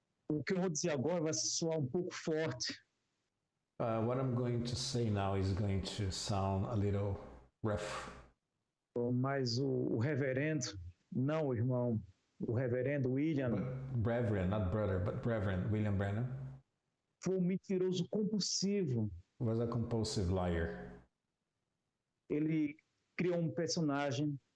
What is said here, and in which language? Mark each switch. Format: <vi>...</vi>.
<pt>O que eu vou dizer agora vai soar um pouco forte,</pt> <en>What I'm going to say now is going to sound a little rough.</en> <pt>mas o reverendo, não o irmão, o reverendo William,</pt> <en>Reverend, not brother, but Reverend William Branham</en> <pt>foi um mentiroso compulsivo.</pt> <en>was a compulsive liar.</en> <pt>Ele criou um personagem</pt>